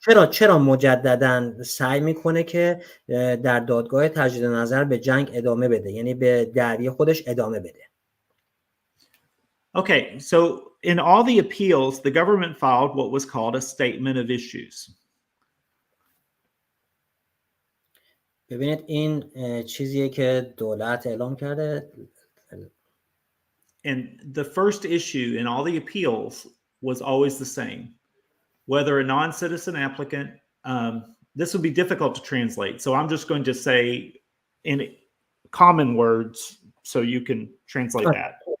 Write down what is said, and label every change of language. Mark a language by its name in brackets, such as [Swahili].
[Persian] چرا مجدداً سعی میکنه که در دادگاه تجدید نظر به جنگ ادامه بده، یعنی به دعوی خودش ادامه بده؟ [English] Okay, so in all the appeals, the government filed what was called a statement of issues. [Persian] ببینید این چیزیه که دولت اعلام کرده. [English] And the first issue in all the appeals was always the same. Whether a non-citizen applicant, this would be difficult to translate. So I'm just going to say in common words so you can translate that.